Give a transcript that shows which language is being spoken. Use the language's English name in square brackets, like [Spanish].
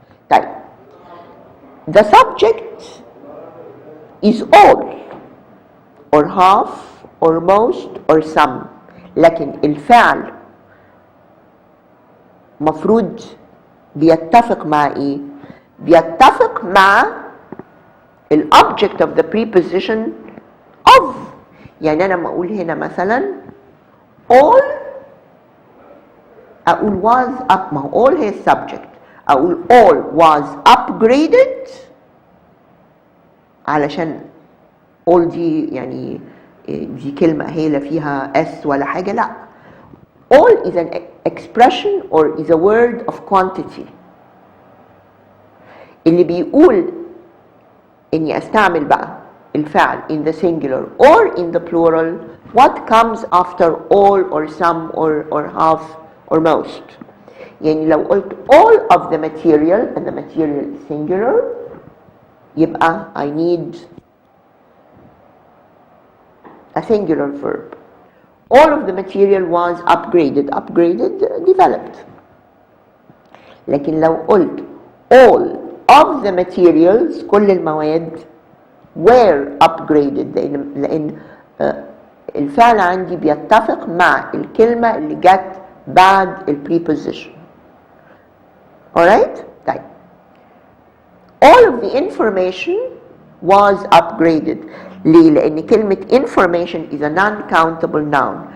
[English] طيب the subject is all or half or most or some، [Arabic] لكن الفعل مفروض بيتفق مع ايه؟ بيتفق مع ال [English] object of the preposition of. [Arabic] يعني انا لما اقول هنا مثلا all، اقول was up، ما هو all هي subject، اقول [English] all was upgraded [Arabic] علشان all دي يعني دي كلمة هي لا فيها اس ولا حاجة، لا. [English] all is an expression or is a word of quantity. [Arabic] اللي بيقول اني استعمل بقى الفعل [English] in the singular or in the plural what comes after all or some or half or most. [Arabic] يعني لو قلت [English] all of the material and the material is singular يبقى I need a singular verb. All of the material was upgraded, developed. [Arabic] لكن لو قلت [English] all of the materials [Arabic] كل المواد [English] were upgraded، [Arabic] لأن الفعل عندي بيتفق مع الكلمة اللي جت بعد ال preposition. [English] Alright؟ طيب all of the information was upgraded. [Arabic] ليه؟ لأن كلمة [English] information is a non-countable noun.